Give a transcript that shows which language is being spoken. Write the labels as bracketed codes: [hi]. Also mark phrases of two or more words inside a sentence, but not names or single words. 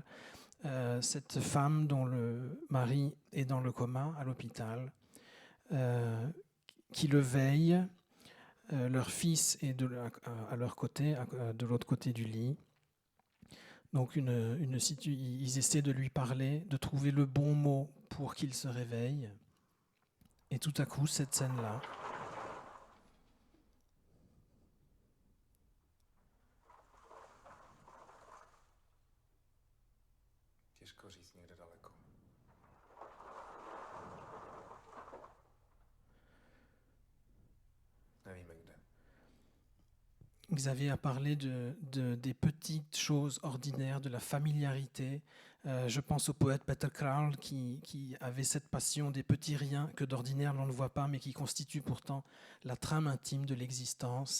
[fr] Cette femme dont le mari est dans le coma à l'hôpital, qui le veille, leur fils est à leur côté, de l'autre côté du lit. Donc ils essaient de lui parler, de trouver le bon mot pour qu'il se réveille. Et tout à coup, cette scène-là, [cs] Těžko říct někde daleko. Nevíme kde. [fr] Xavier a parlé des petites choses ordinaires, de la familiarité. Je pense au poète Peter Král qui avait cette passion des petits riens que d'ordinaire l'on ne voit pas, mais qui constituent pourtant la trame intime de l'existence.